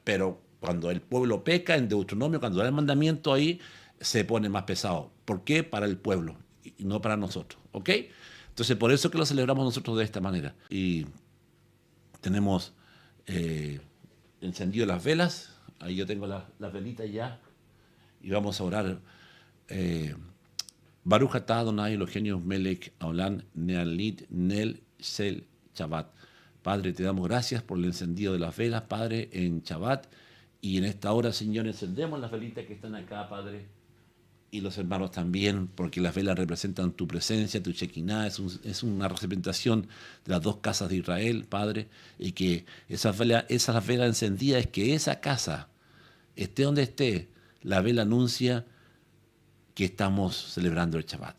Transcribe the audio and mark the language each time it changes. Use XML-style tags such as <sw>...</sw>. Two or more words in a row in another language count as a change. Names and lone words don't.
<es>Pero cuando el pueblo peca, en Deuteronomio, cuando da el mandamiento ahí, se pone más pesado. ¿Por qué? Para el pueblo y no para nosotros. ¿Ok? Entonces, por eso que lo celebramos nosotros de esta manera. Y tenemos encendido las velas. Ahí yo tengo las velitas ya. Y vamos a orar.</es> <he>ברוך אתה אדני אלהינו מלך העולם להדליק נר של שבת.</he> <es>Padre, te damos gracias por el encendido de las velas, Padre, en Shabbat. Y en esta hora, Señor, encendemos las velitas que están acá, Padre. Y los hermanos también, porque las velas representan tu presencia, tu Shekinah, es una representación de las dos casas de Israel, Padre, y que esas velas encendidas es que esa casa, esté donde esté, la vela anuncia que estamos celebrando el Shabbat.</es>